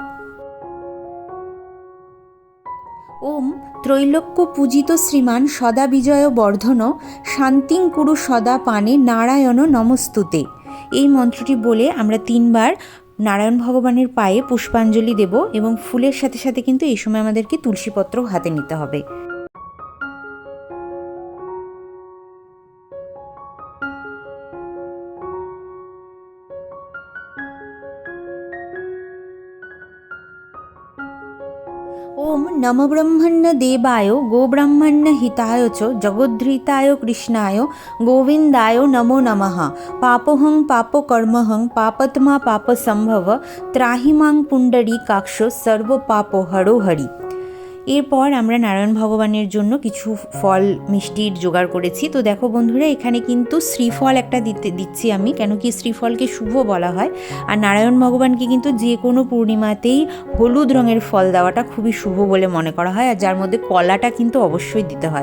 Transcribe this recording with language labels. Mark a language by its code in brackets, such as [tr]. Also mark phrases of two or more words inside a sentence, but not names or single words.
[sa] ওম ত্রৈলোক্য পূজিত শ্রীমান সদা বিজয় বর্ধন শান্তিং কুরু সদা পানে নারায়ণ নমস্তুতে [bn] এই মন্ত্রটি বলে আমরা 3 বার নারায়ণ ভগবানের পায়ে পুষ্পাঞ্জলি দেব, এবং ফুলের সাথে সাথে কিন্তু এই সময় আমাদেরকে তুলসীপত্র হাতে নিতে হবে। [sa] ओम नम ब्रह्मण्य देवाय गोब्राह्मण्य हिताय च जगद्धृताय कृष्णाय गोविंदाय नमो नमः। पापोहं पापकर्महं पापत्मा पापसंभव त्राहि मां पुंडरीकाक्ष सर्व पापो हरो हरि। [bn] এরপর আমরা নারায়ণ ভগবানের জন্য কিছু ফল মিষ্টির জোগাড় করেছি। তো দেখো বন্ধুরা, এখানে কিন্তু শ্রীফল একটা দিচ্ছি আমি, কেন কি শ্রীফলকে শুভ বলা হয়, আর নারায়ণ ভগবানকে কিন্তু যে কোনো পূর্ণিমাতেই হলুদ রঙের ফল দেওয়াটা খুবই শুভ বলে মনে করা হয়, আর যার মধ্যে কলাটা কিন্তু অবশ্যই দিতে হয়।